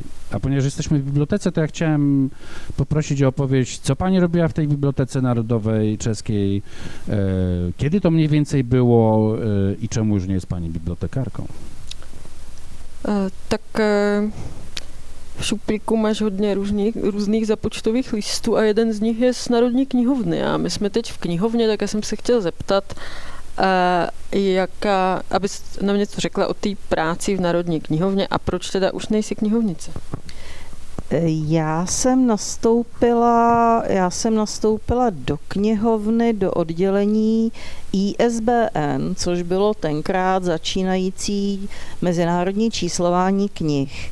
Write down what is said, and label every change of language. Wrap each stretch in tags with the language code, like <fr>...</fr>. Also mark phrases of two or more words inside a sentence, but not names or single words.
<pl>A ponieważ jesteśmy w bibliotece, to ja chciałem poprosić o opowieść, co pani robiła w tej Bibliotece Narodowej czeskiej, kiedy to mniej więcej było i czemu już nie jest pani bibliotekarką?</pl> <cs>W šuplíku máš hodně různých započtových listů a jeden z nich je z Národní knihovny. A my jsme teď v knihovně, tak já jsem se chtěla zeptat, abys nám něco řekla o té práci v Národní knihovně a proč teda už nejsi knihovnice? Já jsem nastoupila do knihovny, do oddělení ISBN, což bylo tenkrát začínající mezinárodní číslování knih.</cs>